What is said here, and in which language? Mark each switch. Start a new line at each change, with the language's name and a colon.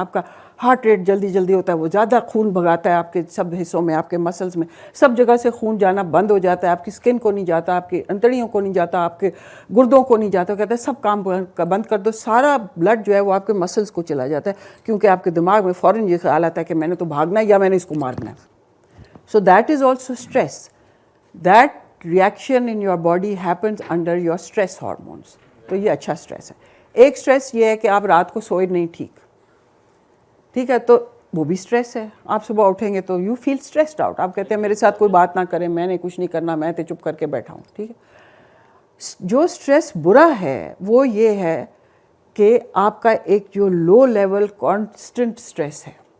Urdu: آپ کا heart rate جلدی جلدی ہوتا ہے، وہ زیادہ خون بھگاتا ہے آپ کے سب حصوں میں، آپ کے مسلز میں سب جگہ سے خون جانا بند ہو جاتا ہے. آپ کی اسکن کو نہیں جاتا، آپ کی انتڑیوں کو نہیں جاتا، آپ کے گردوں کو نہیں جاتا. کہتے ہیں سب کام بند کر دو، سارا بلڈ جو ہے وہ آپ کے مسلز کو چلا جاتا ہے، کیونکہ آپ کے دماغ میں فوراً یہ خیال آتا ہے کہ میں نے تو بھاگنا ہے یا میں نے اس کو مارنا ہے.
English: So that is also stress. That reaction in your body happens under your stress hormones.
Urdu: تو یہ اچھا سٹریس ہے. ایک سٹریس یہ ہے کہ آپ رات کو سوئے نہیں ٹھیک ہے، تو وہ بھی سٹریس ہے. آپ صبح اٹھیں گے تو
English: You feel stressed out.
Urdu: آپ کہتے ہیں میرے ساتھ کوئی بات نہ کرے، میں نے کچھ نہیں کرنا، میں تو چپ کر کے بیٹھا ہوں. ٹھیک ہے. جو سٹریس برا ہے وہ یہ ہے کہ آپ کا ایک جو لو لیول کانسٹنٹ سٹریس ہے.